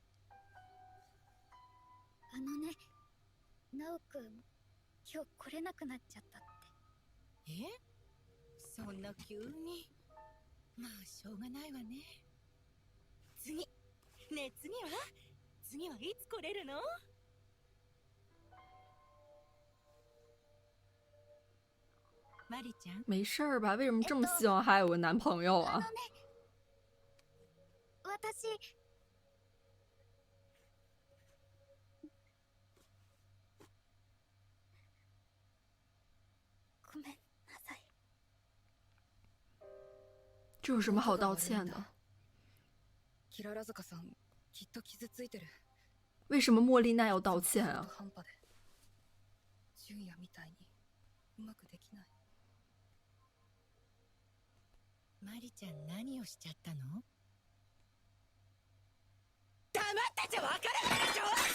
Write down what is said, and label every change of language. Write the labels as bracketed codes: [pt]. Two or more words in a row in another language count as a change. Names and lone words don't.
[ja] ね、ナオくん、今日来れなくなっちゃったって。え？そんな急に。まあしょうがないわね。次、ねえ次はいつ来れるの？ [zh] 没事儿吧？为什么这么希望还有个男朋友啊？ [ja] 私ごめんなさい。 [zh] 这有什么好道歉的？ [ja] キララ坂さんきっと傷ついてる。 [zh] 为什么莫莉娜要道歉啊？ [ja] 半端で純也みたいにうまくできない。マリちゃん何をしちゃったの？黙ってちゃわからないでしょ。